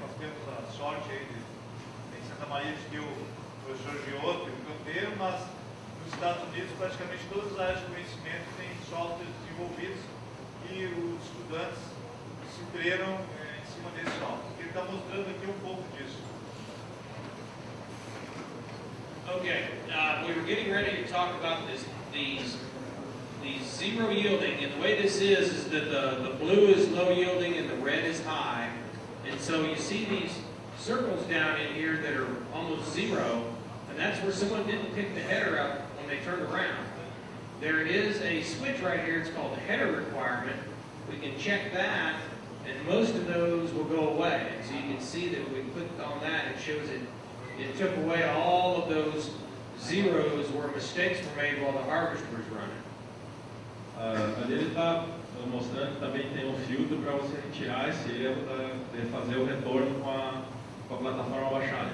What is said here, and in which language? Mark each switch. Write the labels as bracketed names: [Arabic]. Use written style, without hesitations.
[Portuguese] Nós temos a sorte aí em Santa Maria de ter o professor Giotto e o canteiro, mas nos Estados Unidos praticamente todas as áreas de conhecimento têm softwares desenvolvidos e os estudantes se treinam em cima desse software. Ele está mostrando aqui um pouco disso. [English] Okay, we were getting ready to talk about these zero yielding, and the way this is that the blue is low yielding and the red is high. And so you see these circles down in here that are almost zero, and that's where someone didn't pick the header up when they turned around. There is a switch right here, it's called the header requirement. We can check that, and most of those will go away. And so you can see that when we clicked on that, it shows it took away all of those zeros where mistakes were made while the harvester was running. [Portuguese] Ali ele está mostrando que também tem um filtro para você retirar esse erro de fazer o retorno com a plataforma baixada.